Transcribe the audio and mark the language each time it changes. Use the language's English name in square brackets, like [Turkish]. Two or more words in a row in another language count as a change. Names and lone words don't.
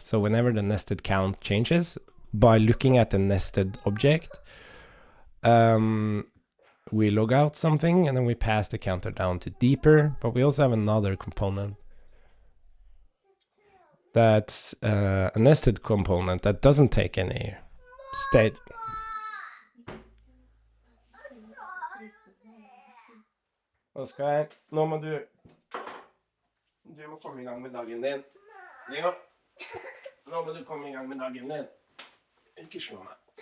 [English] So whenever the nested count changes, by looking at the nested object, we log out something and then we pass the counter down to deeper. But we also have another component that's a nested component that doesn't take any state. [Norwegian] Oskar, nå må du må komme i gang med dagen din. Leo, nå må du komme i gang med dagen din. Ikke slå meg.